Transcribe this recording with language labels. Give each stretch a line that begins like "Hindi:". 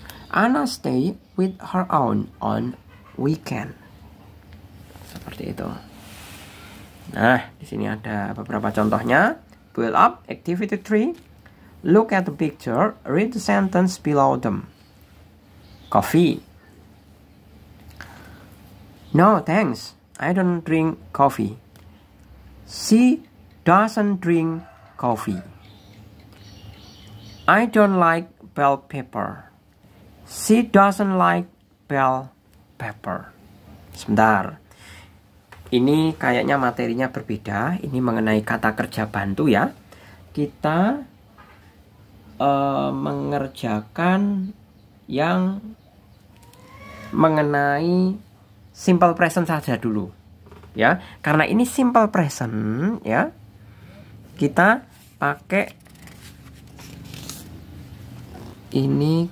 English: Anna stay with her aunt on weekend.
Indonesian: Seperti itu. Nah, di sini ada beberapa contohnya.
English: Build up activity 3. Look at the picture. Read the sentence below them. Coffee. No, thanks. I don't drink coffee. She doesn't drink coffee. I don't like bell pepper. She doesn't like bell pepper.
Indonesian: Sebentar. Ini kayaknya materinya berbeda. Ini mengenai kata kerja bantu ya. Kita mengerjakan yang mengenai simple present saja dulu ya, karena ini simple present ya, kita pakai ini.